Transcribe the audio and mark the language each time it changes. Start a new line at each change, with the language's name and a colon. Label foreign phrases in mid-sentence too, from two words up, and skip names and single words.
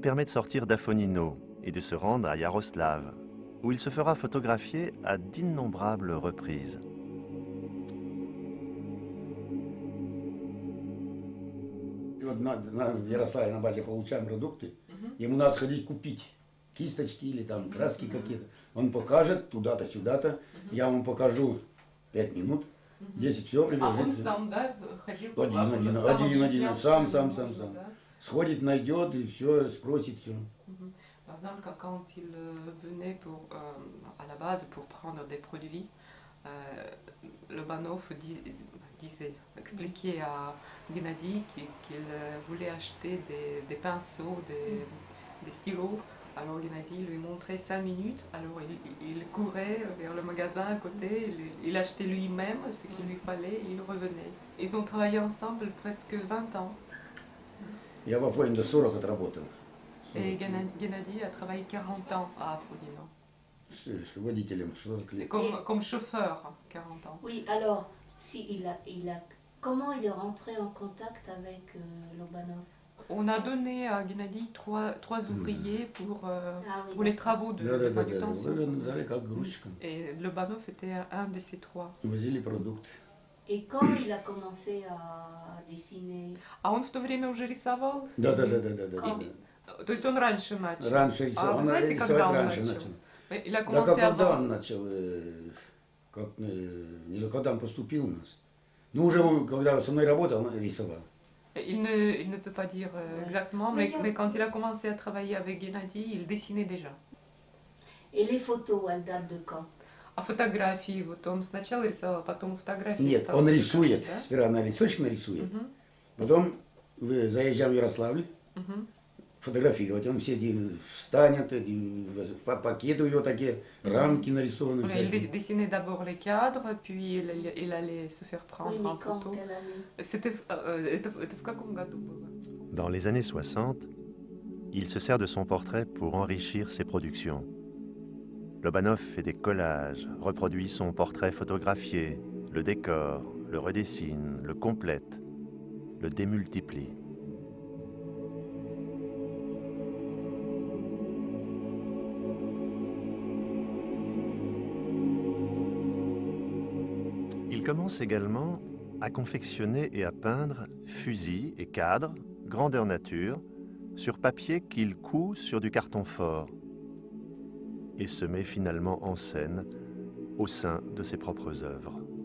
French: permet de sortir d'Afonino et de se rendre à Yaroslav, où il se fera photographier à d'innombrables reprises.
Russian: И вот в Ярославле на базе получаем продукты, ему надо сходить купить кисточки или там краски какие-то. Он покажет туда-то, сюда-то, я вам покажу 5 минут, 10 все А он прибежит. сам, да, ходил? Один, сам. Сходит, найдет и все, спросит все.
French: Par exemple, quand il venait à la base pour prendre des produits, Lobanov expliquait à Gennady qu'il voulait acheter des pinceaux, des stylos. Alors Gennady lui montrait 5 minutes, alors il courait vers le magasin à côté, il achetait lui-même ce qu'il lui fallait et il revenait. Ils ont travaillé ensemble presque 20 ans.
Russian: Я в Афоне до 40 отработал.
French: Et Gennady a travaillé 40 ans à Afonino.
Russian: С водителем 40 лет.
French: Comme chauffeur, 40 ans. Oui, alors, comment il est rentré en contact avec Lobanov? On a donné à Gennady trois ouvriers pour les travaux de
Russian: Да,
French: manutention.
Russian: дали как грузчиком.
French: Et Lobanov était un de ces trois.
Russian: Возили продукты.
French: Et quand il a commencé à dessiner?
Russian: А он в то время уже рисовал? Да. То есть он раньше начал? Раньше А рисовал, вы он знаете, когда он раньше начал?
French: Il a
Russian: Да
French: commencé
Russian: как когда
French: avant.
Russian: он начал, не знаю, когда он поступил у нас. Ну уже когда со мной работал, он рисовал.
French: Il ne peut pas dire exactement, mais quand il a commencé à travailler avec Gennady, il dessinait déjà. Et les photos, elles datent de quand?
Russian: А фотографии, вот он сначала рисовал, потом фотографии Нет, стал он рисовать, рисует, да? сперва на листочек нарисует, Мгм. потом заезжаем в Ярославль, Мгм. фотографировать. Он все встанет, пакеты у него такие, рамки нарисованы
French: Voilà, il
Russian: всякие.
French: dessinait d'abord les cadres, puis il allait se faire Oui, prendre mais en quand? photo. Quelle année?
Russian: Это в каком году было?
French: Dans les années 60, il se sert de son portrait pour enrichir ses productions. Lobanov fait des collages, reproduit son portrait photographié, le décore, le redessine, le complète, le démultiplie. Il commence également à confectionner et à peindre fusils et cadres, grandeur nature, sur papier qu'il coud sur du carton fort et se met finalement en scène au sein de ses propres œuvres.